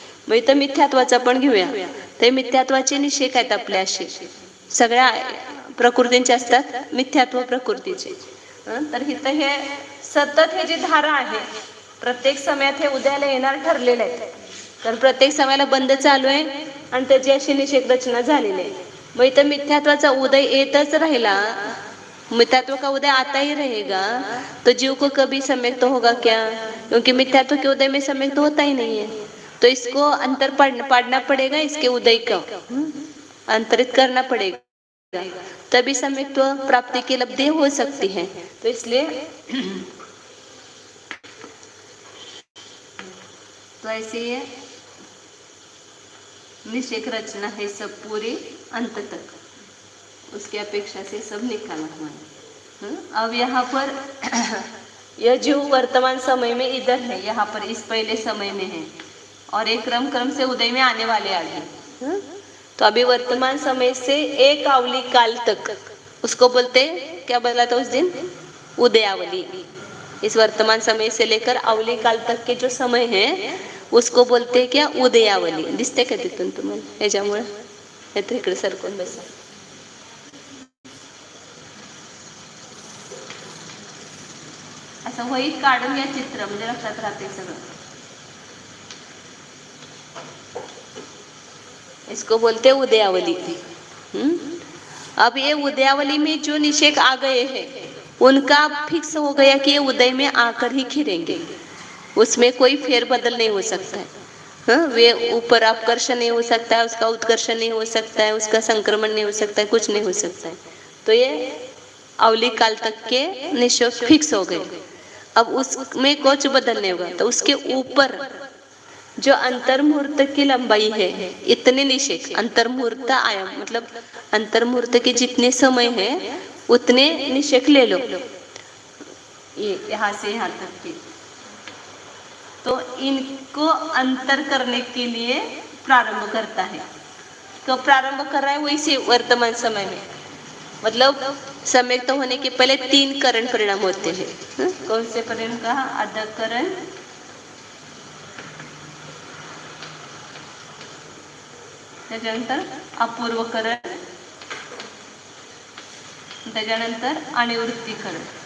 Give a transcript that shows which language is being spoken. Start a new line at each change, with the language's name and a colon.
Marathi: मग इथं मिथ्यात्वाचा पण घेऊया. ते मिथ्यात्वाचे निषेक आहेत आपल्या असे सगळ्या प्रकृतींचे असतात, मिथ्यात्व प्रकृतीचे. तर इथं हे सतत हे जी धारा आहे प्रत्येक समयात हे उदयाला येणार ठरलेलं आहे. तर प्रत्येक समयाला बंद चालू आहे आणि त्याची अशी निषेक रचना झालेली आहे. मग इथं मिथ्यात्वाचा उदय येतच राहिला,
Hindi: मिथ्यात्व का उदय आता ही रहेगा, तो जीव को कभी सम्यक तो होगा क्या, क्योंकि मिथ्यात्व के उदय में सम्यक तो होता ही नहीं है. तो इसको अंतर पाड़ना पड़ेगा, इसके उदय को अंतरित करना पड़ेगा, तभी सम्यक्त्व प्राप्ति की लब्धि हो सकती है. तो इसलिए तो ऐसे ये निषेक रचना है सब पूरी अंत तक, उसकी अपेक्षा से सब निकाला हुआ है. अब यहाँ पर यह जीव वर्तमान समय में इधर है, यहाँ पर इस पहले समय में है, और एक क्रम से उदय में आने वाले आगे. तो अभी वर्तमान समय से एक आवली काल तक, उसको बोलते क्या बोला था उस दिन, उदयावली. इस वर्तमान समय से लेकर अवली काल तक के जो समय है उसको बोलते क्या, उदयावली.
Marathi: दिसते का तिथून तुम्हाला याच्यामुळे, नाहीतर इकडे सरकून बसा. असं वहीत काढून या चित्र, म्हणजे लक्षात राहते सगळं.
Hindi: इसको बोलते उदयावली. अब ये उदयावली में जो निषेक आ गए हैं उनका फिक्स हो गया कि ये उदय में आकर ही खिरेंगे, उसमें कोई फेरबदल नहीं हो सकता है. वे ऊपर अपकर्षण नहीं हो सकता है, उसका उत्कर्षण नहीं हो सकता है, उसका संक्रमण नहीं हो सकता है, कुछ नहीं हो सकता है. तो ये अवली काल तक के निषेक फिक्स हो गए. अब उसमें कुछ बदल नहीं होगा. तो उसके ऊपर जो अंतर्मुहूर्त की लंबाई है, इतने निषेक अंतर्मुहूर्त आयाम, मतलब अंतर्मुहूर्त के जितने समय है उतने निषेक ले लो, ये यहाँ से यहाँ तक के. तो इनको अंतर करने के लिए प्रारंभ करता है. तो प्रारंभ कर रहा है वैसे वर्तमान समय में, मतलब सम्यक तो होने के पहले 3 करण परिणाम होते हैं. कौन से परिणाम कहा, अधकरण, त्याच्यानंतर अपूर्वकरण, त्याच्यानंतर अनिवृत्तीकरण.